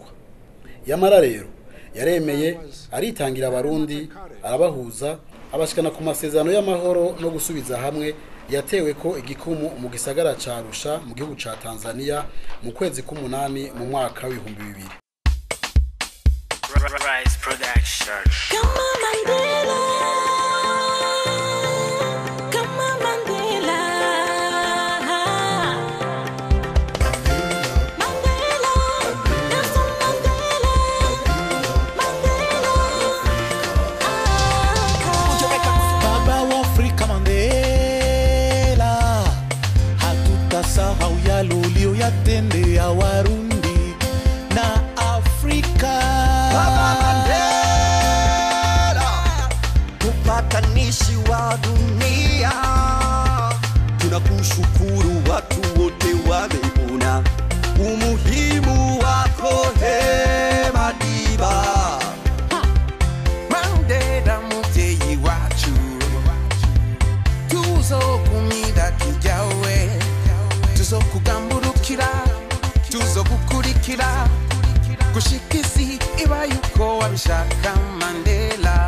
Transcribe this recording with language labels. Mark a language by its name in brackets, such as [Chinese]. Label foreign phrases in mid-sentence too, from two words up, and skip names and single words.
[Rundi] Yamara rero yaremeye aritangira abarundi arabahuza abashikana ku masezerano y'amahoro no gusubiza hamwe yatewe ko igikumu mu gisagara ca Arusha mu gihugu ca Tanzania mu kwezi k'umunani mu mwaka w'ibihumbi 2000. Rise Production. [English] Come on, Mandela. Come on, Mandela. Mandela. Nelson Mandela. Mandela. [Swahili] Baba wa Afrika Mandela, hatutasahau yale uliyotendea ya Warundi na Afrika. Baba Mandela, mpatanishi wa dunia, tunakushukuru watu wote wameona umuhimu wako Madiba. [Rundi] Mandela muvyeyi wacu, tuzokumira tujawe, tuzokugamburukira, tuzogukurikira gushikisi iba yuko wabishaka Mandela.